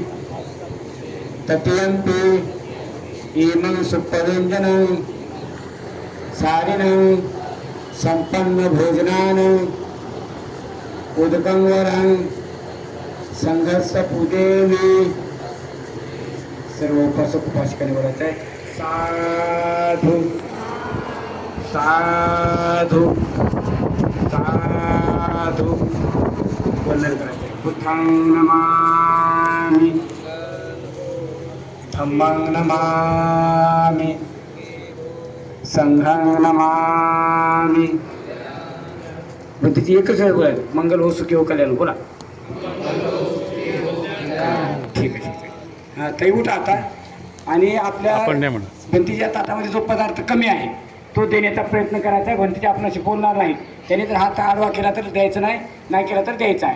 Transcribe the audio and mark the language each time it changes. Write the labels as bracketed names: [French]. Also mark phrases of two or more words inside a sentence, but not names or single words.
[Pali] तृतीयंपि इमं सुप्तव्यञ्जनं सारिणं संपन्न भोजनानं उदकं वरं संघस्य पूजयामि. [Marathi] सर्व उपासक उपासिकांनी बोलायचं आहे. [Pali] साधू साधू साधू [Marathi] वंदन करायचं आहे. [Pali] बुद्धं नमामि, धम्मं नमामि, संघं नमामि. [Marathi] बुद्धीची एकच आहे बोला, मंगल हो सुखी हो कल्याण. बोला. ठीक आहे. हां, ताई उठा आता. आणि आपल्या भंतीच्या ताटामध्ये जो पदार्थ कमी आहे तो देण्याचा प्रयत्न करायचा आहे. भंतीचे आपणाशी बोलणार नाही, त्याने जर हात आडवा केला तर द्यायचं नाही, नाही केला तर द्यायचा आहे.